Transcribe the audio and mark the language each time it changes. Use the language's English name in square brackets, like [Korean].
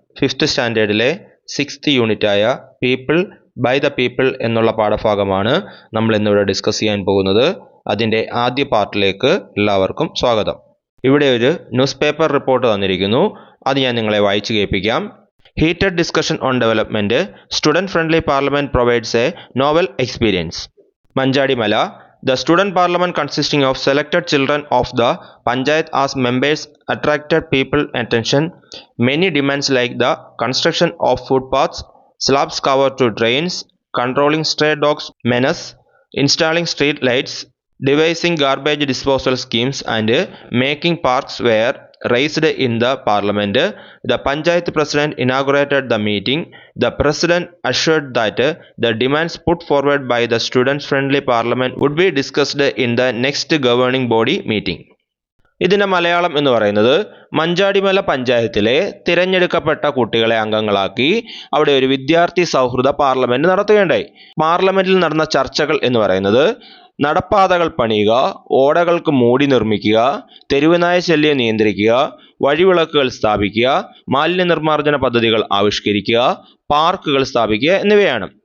[Malayalam] 5th സ്റ്റാൻഡേർഡിലെ 6th യൂണിറ്റായ people by the people എന്നുള്ള പാഠഭാഗമാണ് നമ്മൾ ഇന്നിവിടെ ഡിസ്കസ് ചെയ്യാൻ പോകുന്നത്. അതിൻ്റെ ആദ്യ പാർട്ടിലേക്ക് എല്ലാവർക്കും സ്വാഗതം. ഇവിടെ ഒരു ന്യൂസ് പേപ്പർ റിപ്പോർട്ട് തന്നിരിക്കുന്നു. അത് ഞാൻ നിങ്ങളെ വായിച്ചു കേൾപ്പിക്കാം. [English] Heated discussion on development, student friendly parliament provides a novel experience. [Malayalam] മഞ്ചാടിമല. [English] The student parliament consisting of selected children of the Panchayat as members attracted people's attention. Many demands like the construction of footpaths, slabs covered to drains, controlling stray dogs menace, installing street lights, devising garbage disposal schemes and making parks were raised in the parliament. The Panchayat president inaugurated the meeting. The president assured that the demands put forward by the student-friendly parliament would be discussed in the next governing body meeting. [Malayalam] ഇതിൻ്റെ മലയാളം എന്ന് പറയുന്നത്, മഞ്ചാടിമല പഞ്ചായത്തിലെ തിരഞ്ഞെടുക്കപ്പെട്ട കുട്ടികളെ അംഗങ്ങളാക്കി അവിടെ ഒരു വിദ്യാർത്ഥി സൗഹൃദ പാർലമെന്റ് നടത്തുകയുണ്ടായി. പാർലമെന്റിൽ നടന്ന ചർച്ചകൾ എന്ന് പറയുന്നത്, നടപ്പാതകൾ പണിയുക, ഓടകൾക്ക് മൂടി നിർമ്മിക്കുക, തെരുവുനായ ശല്യം നിയന്ത്രിക്കുക, വഴിവിളക്കുകൾ സ്ഥാപിക്കുക, മാലിന്യ നിർമ്മാർജ്ജന പദ്ധതികൾ ആവിഷ്കരിക്കുക, പാർക്കുകൾ സ്ഥാപിക്കുക എന്നിവയാണ്.